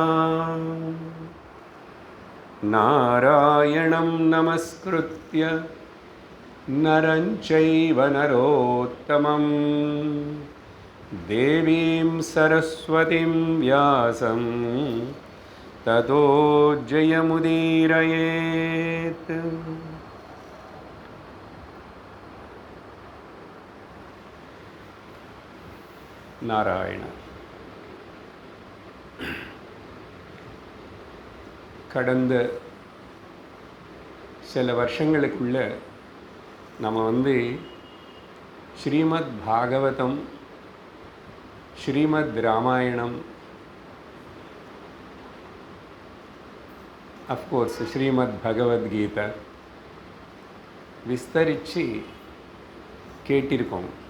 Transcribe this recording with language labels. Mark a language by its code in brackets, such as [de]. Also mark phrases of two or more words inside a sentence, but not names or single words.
[sa] नारायणं नमस्कृत्य नरं चैव नरोत्तमं देवीं सरस्वतीं व्यासं ततो जयमुदीरयेत्। नारायण। [ta] கடந்த சில வருஷங்களுக்குள்ள நம்ம ஸ்ரீமத் பாகவதம், ஸ்ரீமத் ராமாயணம், அஃப்கோர்ஸ் ஸ்ரீமத் பகவத்கீதை விஸ்தரித்து கேட்டிருக்கோம்.